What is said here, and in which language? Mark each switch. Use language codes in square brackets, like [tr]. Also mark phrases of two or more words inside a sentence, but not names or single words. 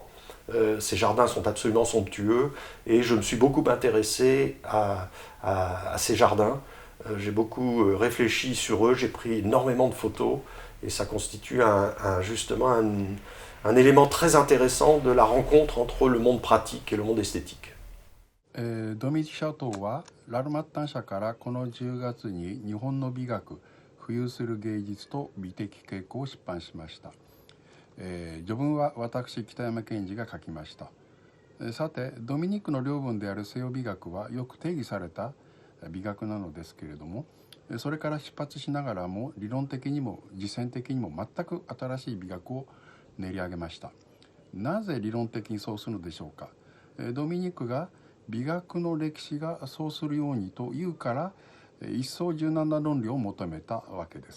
[fr] Ces jardins sont absolument somptueux, et je me suis beaucoup intéressé à ces jardins. J'ai beaucoup réfléchi sur eux, j'ai pris énormément de photos, et ça constitue justement un élément très intéressant de la rencontre entre le monde pratique et le monde esthétique. [ja] ドミニシャ島はラルマッタン社からこの10月に日本の美学浮遊する芸術と美的傾向を出版しました。序文は私北山健二が書きました。さてドミニクの領分である西洋美学はよく定義された美学なのですけれども、それから出発しながらも理論的にも実践的にも全く新しい美学を練り上げました。なぜ理論的にそうするのでしょうか。ドミニクが美学の歴史がそうするようにというから一層柔軟な論理を求めたわけです。